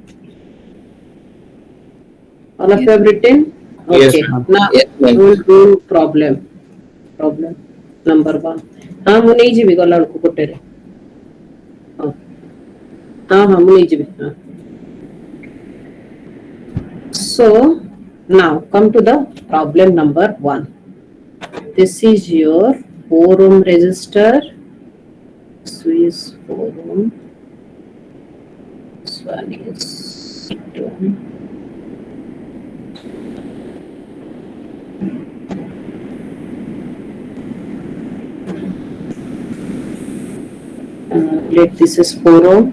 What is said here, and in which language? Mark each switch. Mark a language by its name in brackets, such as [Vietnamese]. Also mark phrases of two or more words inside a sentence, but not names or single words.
[English] All of you have written? Yes, Okay. ma'am. Now Yes, we ma'am. will do problem number 1. [Odia] ମୁଁ ନେଇଯିବି ଗଲା ବେଳକୁ ଗୋଟେରେ. ମୁଁ ନେଇଯିବି. [English] So now come to the problem number 1. This is your 4 ohm resistor. Swiss 4 ohm. This one is E2. Let this is 4O.